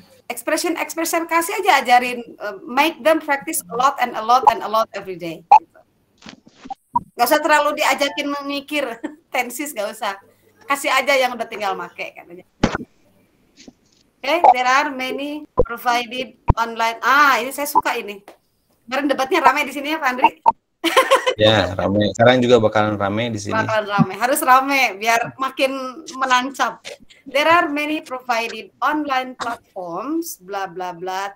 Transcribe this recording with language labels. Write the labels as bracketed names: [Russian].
[English] Expression [Indonesian] kasih aja, ajarin, [English] make them practice a lot and a lot and a lot every day. [Indonesian] Gak usah terlalu diajakin memikir tensis, gak usah. Kasih aja yang udah tinggal make katanya. [English] Okay, there are many provided online. [Indonesian] Ini saya suka ini. Kemarin debatnya ramai di sini ya, Pak Andri. Ya, ramai. Sekarang juga bakalan ramai di sini. Bakalan ramai. Harus ramai biar makin menancap. [English] There are many provided online platforms, blah blah blah.